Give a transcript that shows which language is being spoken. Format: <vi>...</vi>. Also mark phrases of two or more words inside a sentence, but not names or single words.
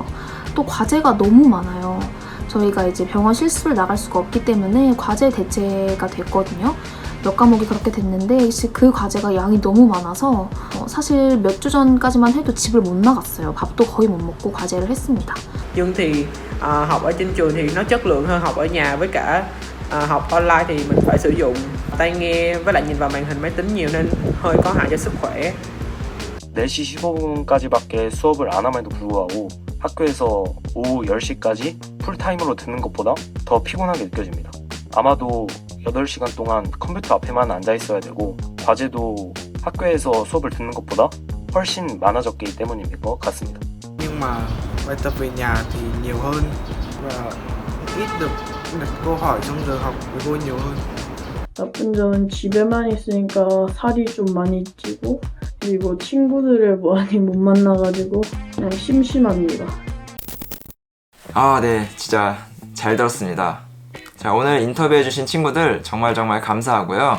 <ko>또 과제가 너무 많아요. 저희가 이제 병원 실습을 나갈 수가 없기 때문에 과제 대체가 됐거든요. 몇 과목이 그렇게 됐는데 그 과제가 양이 너무 많아서 사실 몇 주 전까지만 해도 집을 못 나갔어요. 밥도 거의 못 먹고 과제를 했습니다.</ko> <vi>Nhưng thì học ở trên trường thì nó chất lượng hơn học ở nhà, với cả học online thì mình phải sử dụng tai nghe với lại nhìn vào màn hình máy tính nhiều nên hơi có hại cho sức khỏe.</vi> <ko>4시 15분까지밖에 수업을 안 함에도 불구하고 학교에서 오후 10시까지 풀타임으로 듣는 것보다 더 피곤하게 느껴집니다. 아마도 8시간 동안 컴퓨터 앞에만 앉아 있어야 되고 과제도 학교에서 수업을 듣는 것보다 훨씬 많아졌기 때문인 것 같습니다.</ko> <vi>Nhưng mà bài tập về nhà thì nhiều hơn và ít được đặt câu hỏi trong giờ học với cô nhiều hơn.</vi> <ko>나쁜 점은 집에만 있으니까 살이 좀 많이 찌고 그리고 친구들을 많이 못 만나가지고 그냥 심심합니다. 아, 네. 진짜 잘 들었습니다. 자, 오늘 인터뷰해주신 친구들 정말 감사하고요.</ko>